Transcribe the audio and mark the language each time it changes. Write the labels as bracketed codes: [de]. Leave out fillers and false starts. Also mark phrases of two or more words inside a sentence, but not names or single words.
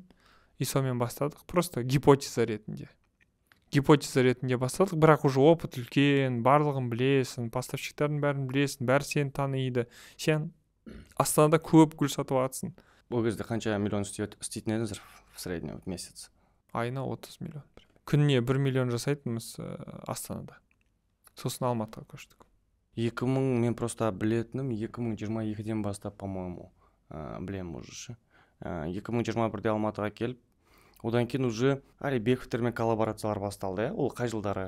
[kk] И сонымен бастадық, [ru] просто гипотеза [kk] ретінде бастадық, бірақ [ru] уже опыт [kk] үлкен, барлығын білесің, поставщиктардың бәрін білесің, бәрі сені таниды, сен Астанада көп гүл сатып аласың. Ол кезде қанша миллион істейтін едіңіздер [ru] в среднем в месяц? [kk] Айына 30 миллион. Күніне 1 миллион жасайтынбыз Астанада. Сосын Алматыға көштік. 2000, мен просто білетінім 2022-ден бастап, по-моему, білем уже. 2021-де Алматыға келіп, одан кейін уже Алибековтермен коллаборациялар басталды, ол қай жылдары?